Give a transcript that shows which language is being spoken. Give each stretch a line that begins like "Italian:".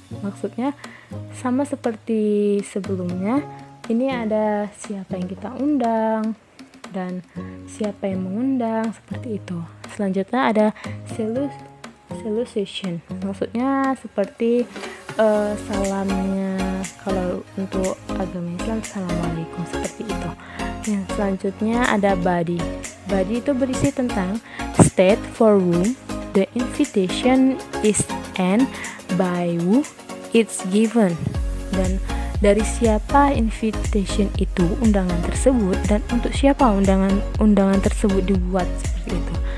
Indonesian: Maksudnya sama seperti sebelumnya, ini ada siapa yang kita undang dan siapa yang mengundang, seperti itu. Selanjutnya ada salutation. Maksudnya seperti salamnya kalau untuk agama Islam, assalamualaikum, seperti itu. Yang selanjutnya ada body. Body itu berisi tentang
English: state for whom the invitation is and by who it's given.
Indonesian: Dan dari siapa invitation itu, undangan tersebut, dan untuk siapa undangan tersebut dibuat, seperti itu.